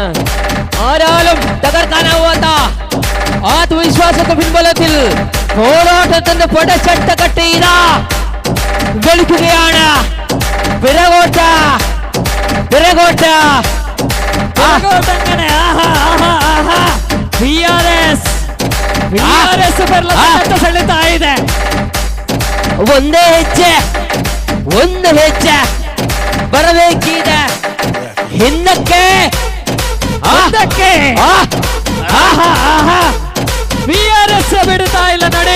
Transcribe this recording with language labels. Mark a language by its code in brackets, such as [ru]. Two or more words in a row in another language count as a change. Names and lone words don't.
[ml] ആരാലും തകർക്കാനാവാത്ത ആത്മവിശ്വാസത്തെ പിൻബലത്തിൽ പോരാട്ടത്തിന്റെ പടച്ചട്ട കെട്ടിയിത കളിക്കുകയാണ്. പിറകോട്ട [kn] അങ്ങനെ ಸೆಳೆತಾ ಇದೆ. ಒಂದು ಹೆಜ್ಜೆ ಬರಬೇಕಿದೆ ಹಿಂದಕ್ಕೆ. BRS ಬಿಡುತ್ತಾ ಇಲ್ಲ ನೋಡಿ.